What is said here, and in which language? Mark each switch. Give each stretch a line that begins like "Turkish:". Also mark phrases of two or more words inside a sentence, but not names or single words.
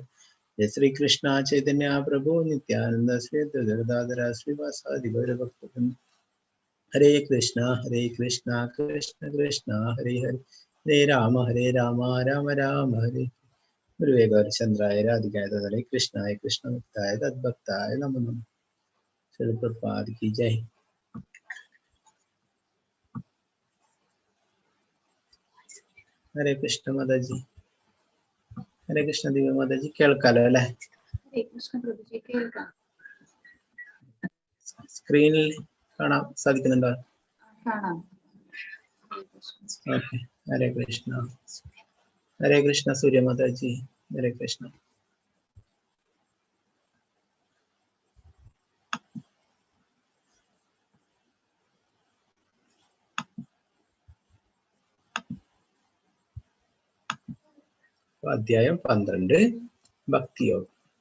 Sanskrit: ജയ ശ്രീ കൃഷ്ണ ചൈതന്യ പ്രഭു നിത്യാനന്ദ ശ്രീ ഗദാധര ശ്രീവാസാദി ഗൗരഭക്തവൃന്ദ. ഹരേ കൃഷ്ണ കൃഷ്ണ കൃഷ്ണ ഹരേ ഹരേ ഹരേ രാമ രാമ രാമ ഹരേ. ഗുരുവേ ഗൗരചന്ദ്രായ രാധികായ തദലേ കൃഷ്ണായ കൃഷ്ണഭക്തായ തദ്ഭക്തായ നമോ നമഃ.
Hindi: श्री प्रभुपाद की जय. हरे कृष्ण माता जी. हरे कृष्ण दिव्य माता जी.
Malayalam: കേൾക്കാലോ അല്ലേ? ഹരേ കൃഷ്ണ പ്രഭുജി കേൾക്കാം. സ്ക്രീനിൽ കാണാൻ സാധിക്കുന്നുണ്ടോ? കാണാം. ഓക്കെ. ഹരേ കൃഷ്ണ. ഹരേ കൃഷ്ണ സൂര്യ മാതാ ജി. ഹരേ കൃഷ്ണ. അധ്യായം 12 ഭക്തിയോഗം.